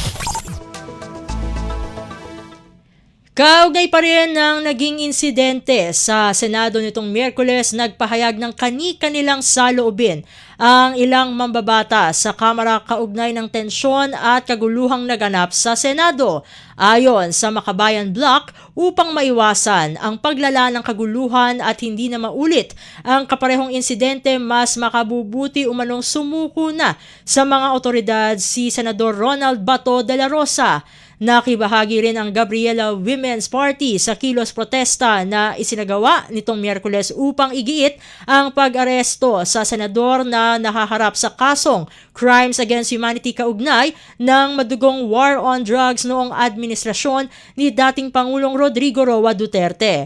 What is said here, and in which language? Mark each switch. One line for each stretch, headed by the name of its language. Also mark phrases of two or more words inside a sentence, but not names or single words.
Filipino: Kaugnay pa rin ng naging insidente sa Senado nitong Miyerkules, nagpahayag ng kani-kanilang saloobin ang ilang mambabata sa Kamara kaugnay ng tensyon at kaguluhang naganap sa Senado. Ayon sa Makabayan Bloc, upang maiwasan ang paglala ng kaguluhan at hindi na maulit ang kaparehong insidente, mas makabubuti umanong sumuko na sa mga otoridad si Senador Ronald Bato de la Rosa. Nakibahagi rin ang Gabriela Women's Party sa kilos protesta na isinagawa nitong Miyerkules upang igiit ang pag-aresto sa senador na nahaharap sa kasong
English: Crimes Against Humanity
Filipino: kaugnay ng madugong
English: war on drugs
Filipino: noong administrasyon ni dating Pangulong Rodrigo Roa Duterte.